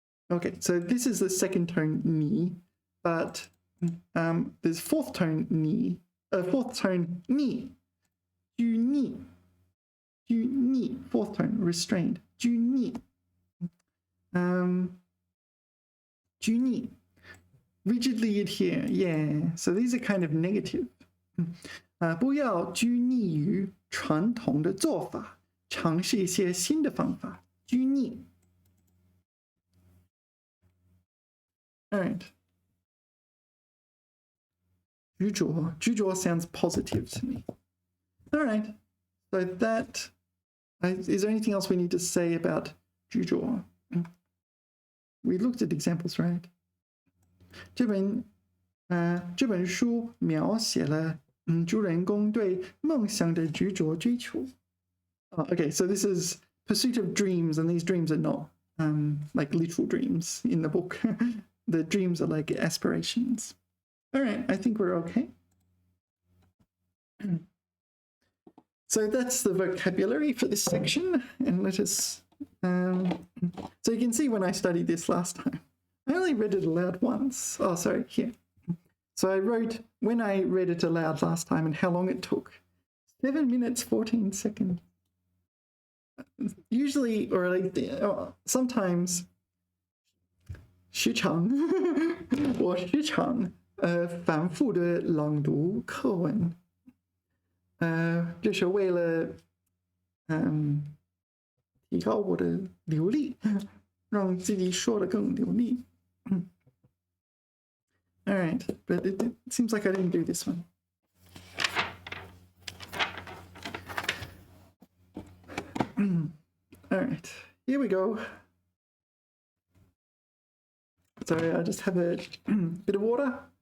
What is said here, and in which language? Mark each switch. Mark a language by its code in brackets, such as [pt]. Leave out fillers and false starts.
[en] Okay, so this is the second tone 泥, but there's fourth tone 泥, fourth tone 泥. 拘泥, fourth tone, restrained. [zh] 拘泥. [en] 拘泥 rigidly adhere, yeah. So these are kind of negative. [zh] 不要拘泥于传统的做法，尝试一些新的方法。拘泥。 [en] All right. 执着 sounds positive to me. All right. So that is there anything else we need to say about 执着? We looked at examples, right? [zh] 这本书描写了主人公对梦想的执着追求。 [en] Okay, so this is pursuit of dreams, and these dreams are not like literal dreams in the book. The dreams are like aspirations. All right, I think we're okay. So that's the vocabulary for this section, and let us. So you can see when I studied this last time, I only read it aloud once. Oh, sorry, here. So I wrote when I read it aloud last time and how long it took. 7 minutes, 14 seconds. Usually, or like sometimes, [zh] 时长 [en] or [zh] 时长反复的朗读课文。这是为了提高我的流利，让自己说得更流利。 [en] All right, but it seems like I didn't do this one. All right, here we go. Sorry, I just have a bit of water.